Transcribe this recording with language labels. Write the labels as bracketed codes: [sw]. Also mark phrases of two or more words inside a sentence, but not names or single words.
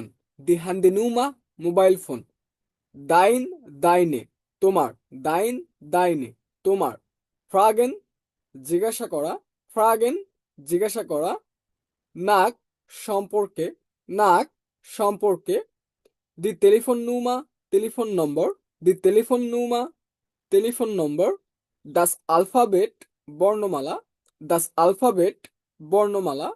[de] Die Handynummer Mobilfon. Dein, deine, তোমার, dein, deine, [bn] তোমার। Fragen, জিজ্ঞাসা করা, Fragen, জিজ্ঞাসা করা। নাক, সম্পর্কে, নাক, সম্পর্কে। [de] Die Telefonnummer, [bn] টেলিফোন নম্বর, [de] Die Telefonnummer, [bn] টেলিফোন নম্বর। [de] Das Alphabet, বর্ণমালা, Das Alphabet, [bn] বর্ণমালা।